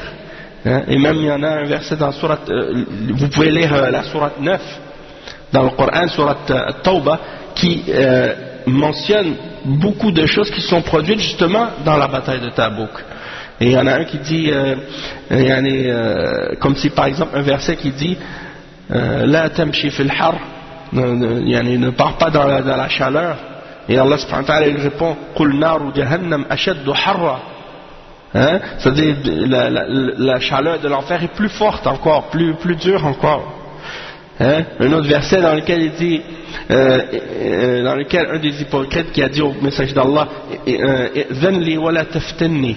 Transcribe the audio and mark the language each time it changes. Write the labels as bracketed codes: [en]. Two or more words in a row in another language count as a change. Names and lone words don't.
[fr] Hein, et même il y en a un verset dans la sourate, vous pouvez lire la sourate 9 dans le Coran, sourate Tawbah, qui mentionne beaucoup de choses qui sont produites justement dans la bataille de Tabouk. Et il y en a un qui dit, comme si par exemple un verset qui dit [ar] لا تمشي في الحر, [fr] ne pars pas dans la chaleur. Et [ar] الله سبحانه وتعالى [fr] il répond [ar] قل نار جهنم أشد حرا. [fr] Hein? C'est-à-dire la chaleur de l'enfer est plus forte encore, plus dure encore. Hein? Un autre verset dans lequel il dit, dans lequel un des hypocrites qui a dit au message d'Allah, [ar] ائذن لي ولا تفتني.